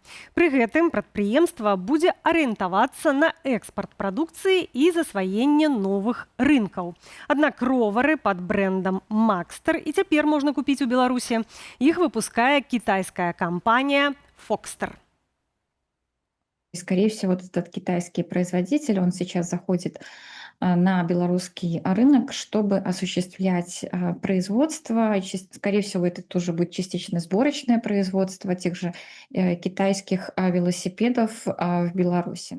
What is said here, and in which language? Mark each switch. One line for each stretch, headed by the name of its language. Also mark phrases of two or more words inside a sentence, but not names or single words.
Belarusian: Пры гэтым прадпрыемства будзе арыентавацца на экспарт прадукцыі і засваенне новых рынкаў. Аднак ровары пад брэндам «Макстер» і цяпер можна купіць у Беларусі. Іх выпускае кітайская кампанія «Фокстер».
Russian: Скорее всего, вот этот китайский производитель, он сейчас заходит на белорусский рынок, чтобы осуществлять производство. Скорее всего, это тоже будет частично сборочное производство тех же китайских велосипедов в Беларуси.